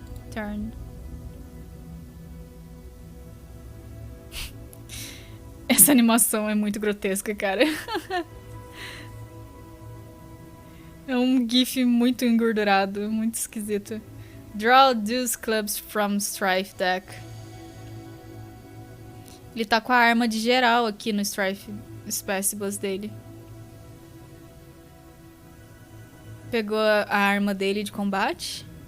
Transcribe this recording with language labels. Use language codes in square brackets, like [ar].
[en] Turn. [pt] Essa animação é muito grotesca, cara. É um gif muito engordurado, muito esquisito. [en] Draw these clubs from Strife deck. [pt] Ele tá com a arma de geral aqui no Strife Specibus dele. Pegou a arma dele de combate.